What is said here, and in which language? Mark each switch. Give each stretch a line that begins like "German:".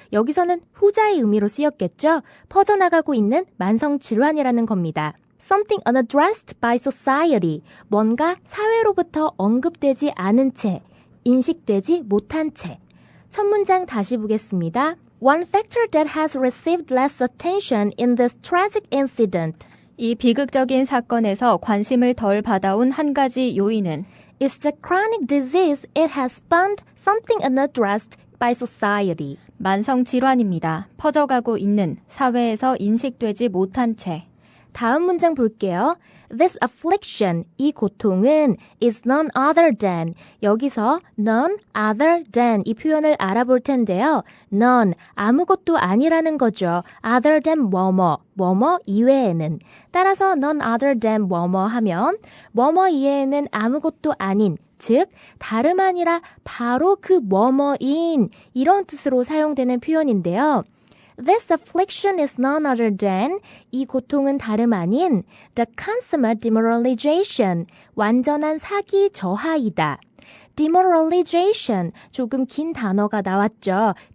Korean: 여기서는 후자의 의미로 쓰였겠죠. 퍼져나가고 있는 만성질환이라는 겁니다.
English: Something unaddressed by society,
Korean: 뭔가 사회로부터 언급되지 않은 채, 인식되지 못한 채. 첫 문장 다시 보겠습니다.
English: One factor that has received less attention in this tragic incident.
Korean: 이 비극적인 사건에서 관심을 덜 받아온 한 가지 요인은
English: is the chronic disease it has spawned, something unaddressed by society.
Korean: 만성 질환입니다. 퍼져가고 있는, 사회에서 인식되지 못한 채. 다음 문장 볼게요.
English: This affliction,
Korean: 이 고통은
English: is none other than,
Korean: 여기서 none other than 이 표현을 알아볼 텐데요. none, 아무것도 아니라는 거죠. other than 뭐뭐 이외에는. 따라서 none other than 뭐뭐 하면 뭐뭐 이외에는 아무것도 아닌, 즉 다름 아니라 바로 그 뭐뭐인 이런 뜻으로 사용되는 표현인데요.
English: This affliction is none other than
Korean: 이 고통은 다름 아닌
English: the consummate demoralization
Korean: 완전한 사기 저하이다. demoralization 조금 긴 단어가 나왔죠.